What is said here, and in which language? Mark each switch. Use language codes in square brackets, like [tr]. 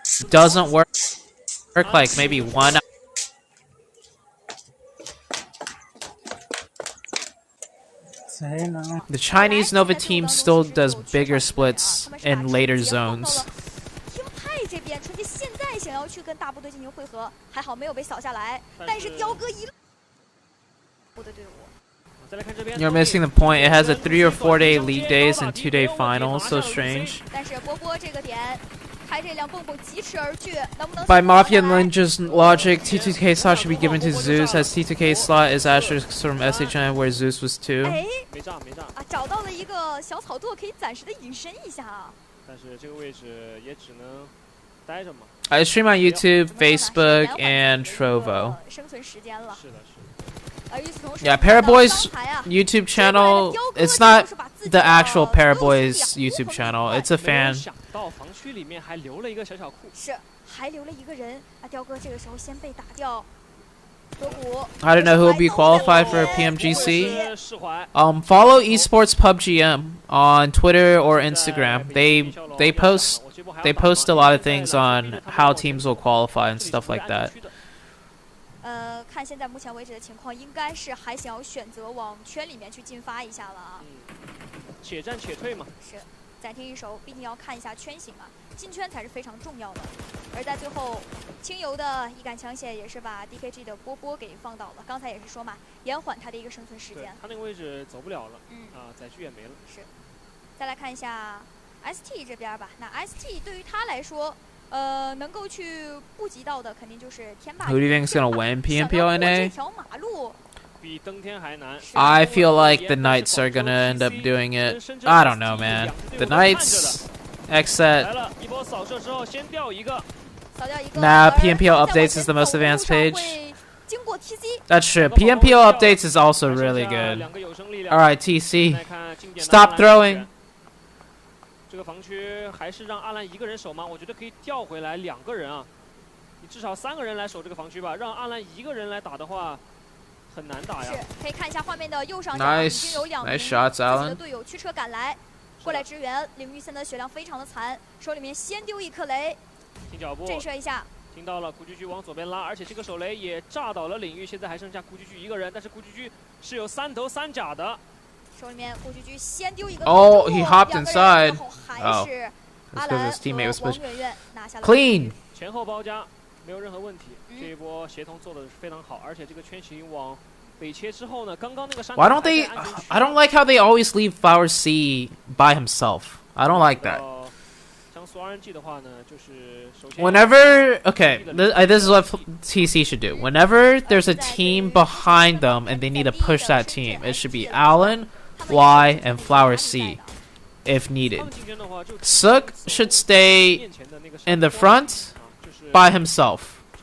[en] ，doesn't work like maybe one. The Chinese Nova team still does bigger splits in later zones. [zh] 天派这边纯洁现在想要去跟大部队进行汇合，还好没有被扫下来，但是雕哥一部的队伍。 [en] You're missing the point. It has a 3 or 4 day league days and 2 day finals. So strange. [zh] 但是波波这个点，开这辆蹦蹦疾驰而去，能不能 [en] By Mafia Ninja's logic, T2K slot should be given to Zeus, as T2K slot is asterisks from SHN where Zeus was 2. [zh] 哎，啊，找到了一个小草垛，可以暂时的隐身一下啊。但是这个位置也只能待着嘛。 [en] I stream on YouTube, Facebook, and Trovo. [zh] 生存时间了。是的，是的。 [en] Yeah, Paraboy's YouTube channel, it's not the actual Paraboy's YouTube channel, it's a fan. [zh] 想到防区里面还留了一个小库，是还留了一个人啊，雕哥这个时候先被打掉。 [en] I don't know who will be qualified for a PMGC. Follow esports PUBGM on Twitter or Instagram. They post a lot of things on how teams will qualify and stuff like that. [zh] 看现在目前为止的情况，应该是还想要选择往圈里面去进发一下了啊。且战且退嘛。是，暂停一手，毕竟要看一下圈型啊，进圈才是非常重要的。而在最后，轻柔的一杆枪械也是把 DKG 的波波给放倒了。刚才也是说嘛，延缓他的一个生存时间。他那个位置走不了了，载具也没了。是，再来看一下 ST 这边吧。那 ST 对于他来说，能够去布及到的肯定就是天霸。 [en] Who do you think is gonna win PMPL NA? [zh] 这条马路。比登天还难。 [en] I feel like the Knights are gonna end up doing it. I don't know, man. The Knights, X set. [zh] 来了一波扫射之后，先掉一个。 [en] Nah, PMPL updates is the most advanced page. [zh] 经过 TC. [en] That's true. PMPL updates is also really good. Alright, TC. Stop throwing. [zh] 这个防区还是让阿兰一个人守吗？我觉得可以调回来2个人啊，你至少3个人来守这个防区吧。让阿兰一个人来打的话，很难打呀。是，可以看一下画面的右上角，已经有2名自己的队友驱车赶来，过来支援。领域现在的血量非常的残，手里面先丢一颗雷，听脚步，震慑一下。听到了，古巨巨往左边拉，而且这个手雷也炸倒了领域，现在还剩下古巨巨一个人，但是古巨巨是有3头3甲的。手里面古巨巨先丢一个 [en] Oh, he hopped inside. [zh] 还是 [en] That's because his teammate was pushed. [zh] 拿下了 [en] Clean. [zh] 前后包夹没有任何问题，这一波协同做的非常好，而且这个圈型往北切之后呢，刚刚那个山。 [en] Why don't they? I don't like how they always leave Flower C by himself. I don't like that. [zh] 像苏 RNG 的话呢，就是首先 [en] Whenever, okay, this is what TC should do. Whenever there's a team behind them and they need to push that team, it should be Allen, Y, and Flower C, if needed. Sook should stay in the front by himself.